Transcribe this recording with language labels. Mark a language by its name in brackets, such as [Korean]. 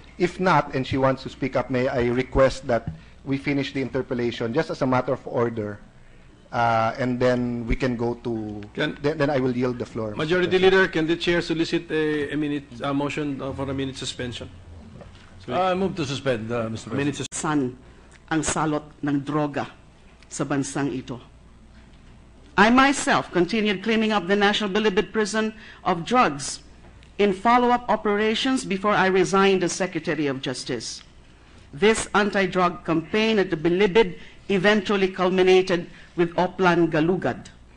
[English] If not, and she wants to speak up, may I request that we finish the interpellation just as a matter of order, and then we can go to, then I will yield the floor. Majority Leader, can the chair solicit a motion for a minute suspension? I move to suspend, Mr. President. Minute [Filipino] San ang salot ng droga sa bansang ito. [English] I myself continued cleaning up the National Bilibid Prison of drugs in follow-up operations before I resigned as Secretary of Justice. This anti-drug campaign at the Bilibid eventually culminated with Oplan Galugad.